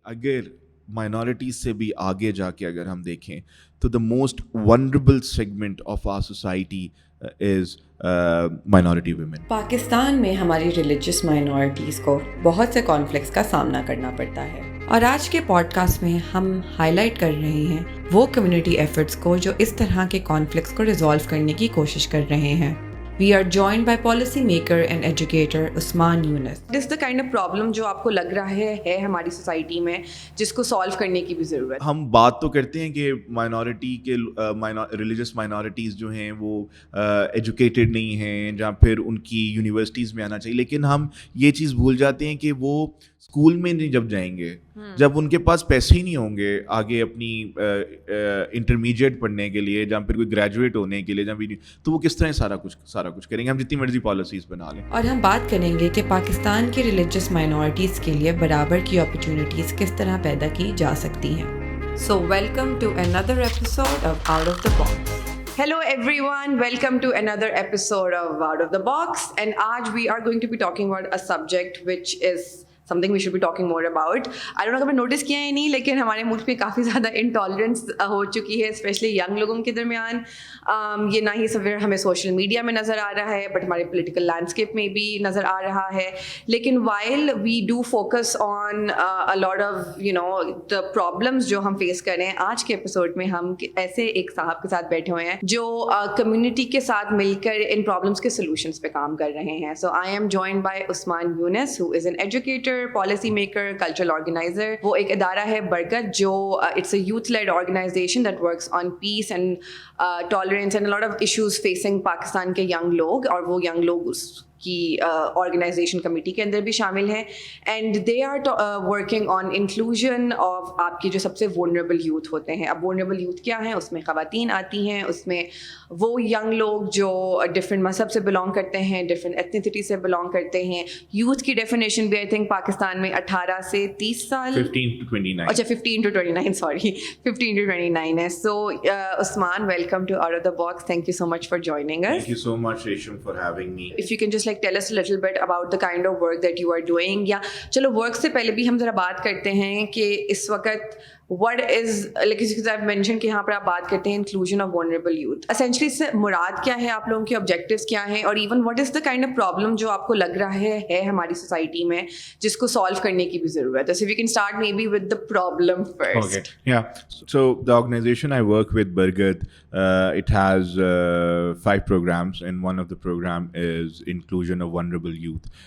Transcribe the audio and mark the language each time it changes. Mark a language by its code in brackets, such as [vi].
[ur] اگر مائنورٹیز سے بھی آگے جا کے اگر ہم دیکھیں تو [en] The most vulnerable segment of our society is minority women. [ur] Pakistan میں ہماری ریلیجیس مائنورٹیز کو بہت سے کانفلکٹس کا سامنا کرنا پڑتا ہے، اور آج کے پوڈ کاسٹ میں ہم ہائی لائٹ کر رہے ہیں وہ کمیونٹی ایفرٹس کو جو اس طرح کے کانفلکٹس کو ریزالو کرنے کی کوشش کر رہے ہیں. [en] We are joined by policymaker and educator Usman Younus. What is the kind of problem [ur] جو آپ کو لگ رہا ہے ہماری سوسائٹی میں جس کو سالو کرنے کی بھی ضرورت؟ ہم بات تو کرتے ہیں کہ مائنورٹی کے ریلیجس مائنورٹیز جو ہیں وہ ایجوکیٹڈ نہیں ہیں جہاں پھر ان کی یونیورسٹیز میں آنا چاہیے، لیکن ہم یہ چیز بھول جاتے ہیں کہ وہ اسکول میں نہیں جب جائیں گے، جب ان کے پاس پیسے ہی نہیں ہوں گے آگے اپنی انٹرمیڈیٹ پڑھنے کے لیے، جہاں پھر کوئی گریجویٹ ہونے کے لیے، جہاں بھی تو وہ کس طرح سارا کچھ کریں گے. ہم جتنی مرضی پالیسیز بنا لیں. اور ہم بات کریں گے کہ پاکستان کی ریلیجیس مائنورٹیز کے لیے برابر کی اپرچونیٹیز کس طرح پیدا کی جا سکتی ہیں. [en] So welcome to another episode of Out of the Box. Hello everyone, welcome to another episode of Out of the Box, and aaj we are going to be talking about a subject which is something we should be talking more about. I don't know [ur] اگر notice کیا ہے نہیں، لیکن ہمارے ملک میں کافی زیادہ intolerance ہو چکی ہے اسپیشلی ینگ لوگوں کے درمیان. یہ نہ ہی صرف ہمیں سوشل میڈیا میں نظر آ رہا ہے [en] but [ur] ہمارے پولیٹیکل لینڈسکیپ میں بھی نظر آ رہا ہے. لیکن [en] while we do focus on a lot of the problems [ur] جو ہم فیس کر رہے ہیں، آج کے ایپیسوڈ میں ہم ایسے ایک صاحب کے ساتھ بیٹھے ہوئے ہیں جو کمیونٹی کے ساتھ مل کر ان پرابلمس کے سولوشنس پہ کام کر رہے ہیں. [en] So I am joined by Usman Younis who is an educator, policy maker, cultural organizer. [ur] وہ ایک ادارہ ہے برگد جو [en] it's a youth led organization that works on peace and tolerance and a lot of issues facing [ur] Pakistan کے young لوگ، اور وہ young لوگ اس کی آرگنائزیشن کمیٹی کے اندر بھی شامل ہیں. [en] and they are working on inclusion of [ur] آپ کی جو سب سے وولنریبل یوتھ ہوتے ہیں. اب وولنریبل یوتھ کیا ہیں؟ اس میں خواتین آتی ہیں، اس میں وہ ینگ لوگ جو ڈفرینٹ مذہب سے بلانگ کرتے ہیں، ڈفرینٹ ایتھنیسٹی سے بلانگ کرتے ہیں. یوتھ کی ڈیفینیشن بھی [en] I think [ur] پاکستان میں 18 سے 30 سال، [en] 15 to 29. [ur] اچھا 15 to 29 سوری 15 to 29 ہے. [en] So Usman, welcome to out of the box. Thank you so much for joining us. Thank you so much, Resham, for having me. If you can just like tell us a little bit about the kind of work that you are doing. [ur] یا چلو work سے پہلے بھی ہم ذرا بات کرتے ہیں کہ اس وقت [en] what is like as I've mentioned [ur] کہ یہاں پر آپ بات کرتے ہیں [en] inclusion of vulnerable youth. [ur] Essentially اس سے مراد کیا ہے، آپ لوگوں کے objectives کیا ہیں، اور even [en] what is the kind of problem [ur] جو آپ کو لگ رہا ہے ہماری سوسائٹی میں جس کو solve کرنے کی بھی ضرورت ہے. [en] So if you can start maybe with the problem first. Okay. Yeah. So the organization I work with, BARGAD, it has 5 programs, and one of the program is inclusion of vulnerable youth.